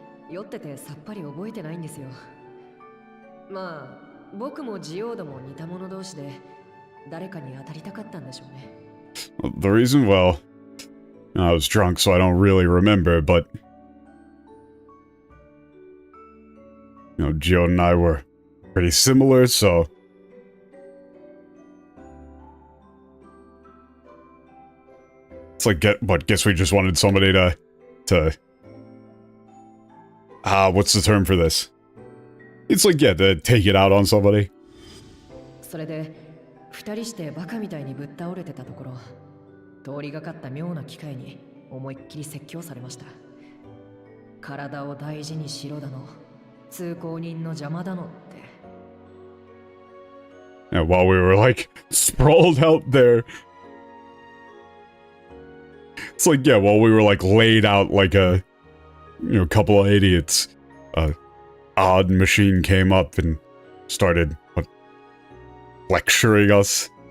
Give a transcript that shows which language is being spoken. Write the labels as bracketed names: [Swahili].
[Japanese] 酔っててさっぱり覚えてないんですよ。まあ、僕もジオードも似た者同士で誰かに当たりたかったんでしょうね。 [English] The reason, well, I was drunk, so I don't really remember, but you know, Geode and I were pretty similar, so it's like, guess we just wanted somebody to what's the term for this? It's like, yeah, to take it out on somebody. [Japanese] それで、二人してバカみたいにぶっ倒れてたところ、通りがかった妙な機会に思いっきり説教されました。体を大事にしろだの、通行人の邪魔だのって。 [English] Yeah, while we were like sprawled out there. It's like, yeah, while we were like laid out like a, you know, couple of idiots, odd machine came up and started lecturing us.